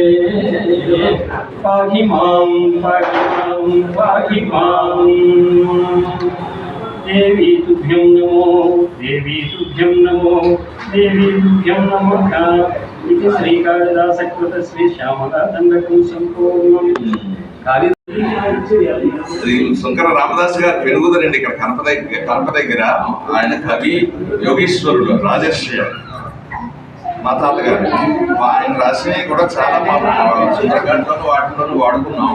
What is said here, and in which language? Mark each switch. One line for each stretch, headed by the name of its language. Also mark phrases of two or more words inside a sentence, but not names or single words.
Sanskrit: पाहि मां पाहि मां देवी तुभ्यं नमो देवी तुभ्यं नमो देवी तुभ्यं नमः इति श्रीकालिदासकृत श्री श्यामलादण्डकं सम्पूर्णं
Telugu: శ్రీ శంకర రామదాస్ గారు పెనుగుదరండి ఇక్కడ కడప దగ్గర ఆయన కవి యోగీశ్వరుడు రాజర్షి మా తాతగారు ఆయన రాసినవి కూడా చాలా సుందరగంటలు వాటిలోనూ వాడుకున్నాం.